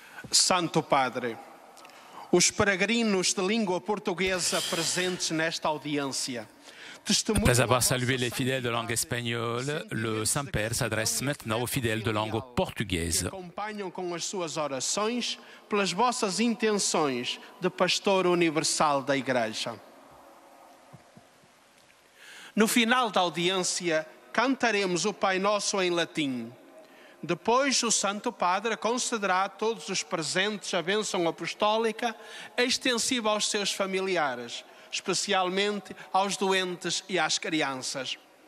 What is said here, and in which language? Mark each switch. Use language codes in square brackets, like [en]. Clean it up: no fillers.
[pt] Santo Padre, os peregrinos de língua portuguesa presentes nesta audiência. [fr] Après avoir salué les fidèles de langue espagnole, le Saint-Père s'adresse maintenant aux fidèles de langue portugaise. [pt] Acompanham com as suas orações pelas vossas intenções de pastor universal da Igreja. No final da audiência, cantaremos o Pai Nosso em latim. Depois, o Santo Padre concederá a todos os presentes a bênção apostólica extensiva aos seus familiares, especialmente aos doentes e às crianças.